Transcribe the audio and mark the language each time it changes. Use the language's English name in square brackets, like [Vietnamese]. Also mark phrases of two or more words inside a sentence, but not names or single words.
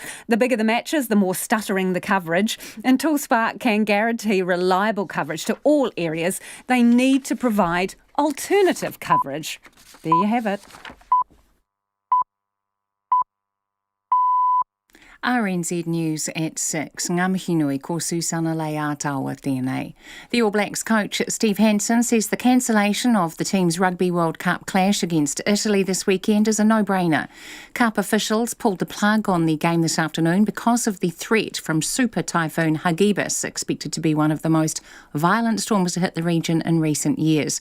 [English] The bigger the matches, the more stuttering the coverage. Until Spark can guarantee reliable coverage to all areas, they need to provide alternative coverage. There you have it. RNZ News at 6. [Māori] Ngā mihi nui ko Susana Leatawa tēnei. [English] The All Blacks coach Steve Hansen says the cancellation of the team's Rugby World Cup clash against Italy this weekend is a no-brainer. Cup officials pulled the plug on the game this afternoon because of the threat from Super Typhoon Hagibis, expected to be one of the most violent storms to hit the region in recent years.